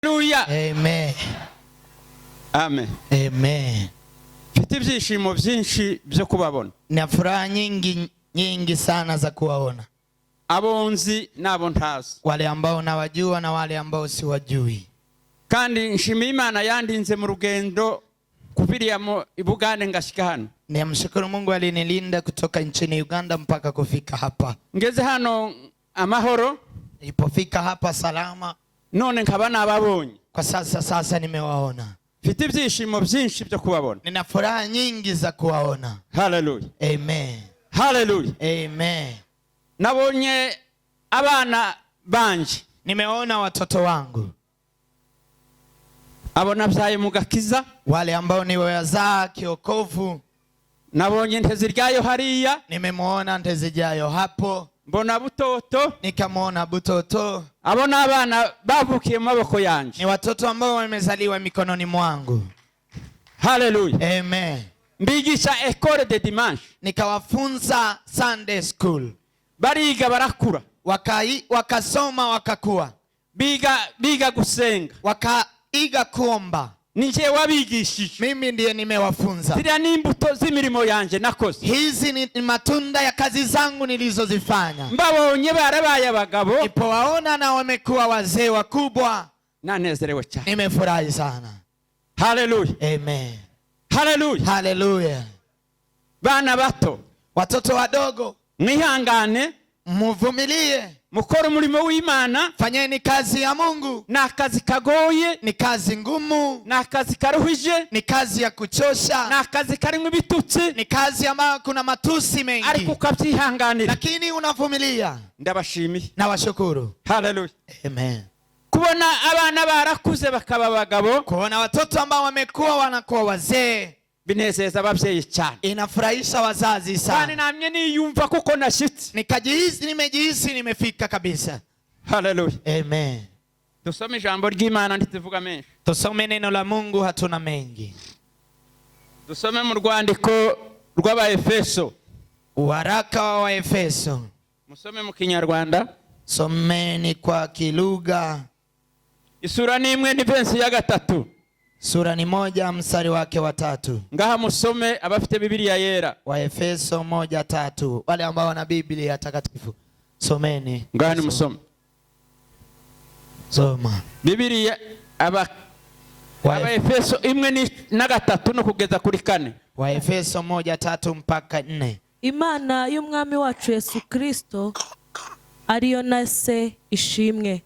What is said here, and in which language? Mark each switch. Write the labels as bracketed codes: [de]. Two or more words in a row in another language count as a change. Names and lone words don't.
[rw] Hallelujah. Amen. Amen. Amen. Mfite ibyishimo byinshi byo kubabona. [sw] Na furaha nyingi sana za kuwaona. [rw] Abonzi nabo ntazi. [sw] Wale ambao nawajua na wale ambao siwajui. [rw] Kandi nshimiye Imana yandinze mu rugendo kuviriya mu Bugande ngashika hano. [sw] Namshukuru Mungu alinilinda kutoka nchini Uganda mpaka kufika hapa. [rw] Ngeze hano amahoro. [sw] Nilipofika hapa salama. [rw] None nkaba nababonye. [sw] Kwa sasa nimewaona. [rw] Mfite ibyishimo byinshi byo kubabona. [sw] Nina furaha nyingi za kuwaona. [rw] Hallelujah. Amen. Hallelujah. Amen. Nabonye abana banje. [sw] Nimeona watoto wangu. [rw] Abona byaye mu gakiza. [sw] Wale ambao ni wazaa kiokovu. [rw] Nabonye nteziryayo hariya. [sw] Nimemuona nteziryayo hapo. [rw] Mbona butoto. [sw] Nikamwona butoto. [rw] Abona abana bavukiye mu maboko yanje. [sw] Ni watoto ambao wamezaliwa mikononi mwangu. [rw] Hallelujah. Amen. Mbigisha [fr] école de dimanche. [sw] Nikawafunza [en] Sunday school. [rw] Bariga barakura. [sw] Wakasoma wakakua. [rw] Biga gusenga. [sw] Wakaiga kuomba. [rw] Nije wabigishije. [sw] Mimi ndiye nimewafunza. [rw] Ziriya n'imbuto z'imirimo yanje nakoze. [sw] Hizi ni matunda ya kazi zangu nilizozifanya. [rw] Mbabonye barabaye abagabo. [sw] Nipowaona na wamekuwa wazee wakubwa. [rw] Nanezerewe cyane. [sw] Nimefurahi sana. [rw] Hallelujah. Amen. Hallelujah. Hallelujah. Bana bato. [sw] Watoto wadogo. [rw] Mwihangane. [sw] Muvumilie. [rw] Mukora umurimo w'Imana. [sw] Fanyeni kazi ya Mungu. [rw] Na kazi kagoye. [sw] Ni kazi ngumu. [rw] Na kazi karuhije. [sw] Ni kazi ya kuchosha. [rw] Na kazi karimwe ibitutsi. [sw] Ni kazi ambayo kuna matusi mengi. [rw] Ariko ukabyihanganira. [sw] Lakini unavumilia. [rw] Ndabashimiye. [sw] Na washukuru. [rw] Hallelujah. Amen. Kubona abana barakuze bakaba abagabo. [sw] Kuona watoto ambao wamekuwa wanakuwa wazee. [rw] Binezeza ababyeyi cyane. [sw] Inafurahisha wazazi sana. [rw] Kandi namye niyumva kuko nashitse. [sw] Nimejihisi nimefika kabisa. [rw] Hallelujah. Amen. Tusome ijambo ry'Imana ntituvuga menshi. [sw] Tusome neno la Mungu, hatuna mengi. [rw] Tusome mu rwandiko rw'Abaefeso. [sw] Waraka wa Waefeso. [rw] Musome mu Kinyarwanda. [sw] Someni kwa kilugha. [rw] Isura ni imwe ni verse ya 3. [sw] Sura ni 1 mstari wake wa 3. [rw] Ngaha musome abafite Biblia yera. [sw] Waefeso 1:3. Wale ambao wana Biblia takatifu. Someni. [rw] Ngaha ni musome. [sw] Soma. [rw] Biblia Abaefeso 1:3 no kugeza kuri 4. [sw] Waefeso 1:3 mpaka 4. [rw] Imana y'umwami wacu Yesu Kristo ariyo na se ishimwe.